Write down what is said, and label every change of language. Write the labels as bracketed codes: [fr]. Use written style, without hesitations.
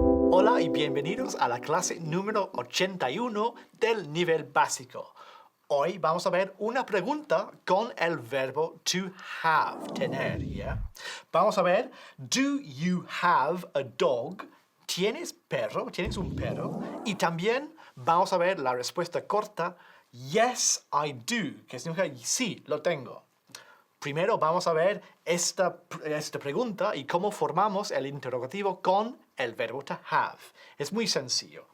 [es] Hola y bienvenidos a la clase número 81 del nivel básico. Hoy vamos a ver una pregunta con el verbo to have, tener, ¿ya? Vamos a ver, [en] do you have a dog? [es] ¿Tienes perro? ¿Tienes un perro? Y también vamos a ver la respuesta corta, [en] yes, I do, [es] que significa sí, lo tengo. Primero vamos a ver esta pregunta y cómo formamos el interrogativo con el verbo to have. Es muy sencillo.